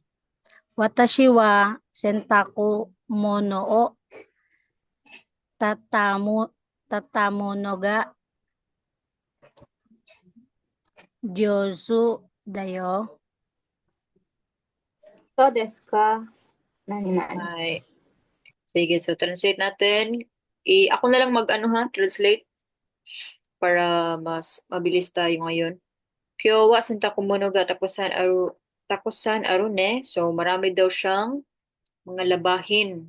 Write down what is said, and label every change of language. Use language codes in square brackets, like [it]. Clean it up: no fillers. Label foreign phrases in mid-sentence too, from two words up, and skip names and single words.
[ja] 私は洗濯物を畳むのが上手だよ。そうですか。何々。 [tl] Ay. Sige, so translate natin. Ako na lang mag-ano ha, translate para mas mabilis tayo ngayon. [ja] 今日は洗濯物がたくさんあるね. [tl] So marami daw siyang mga labahin.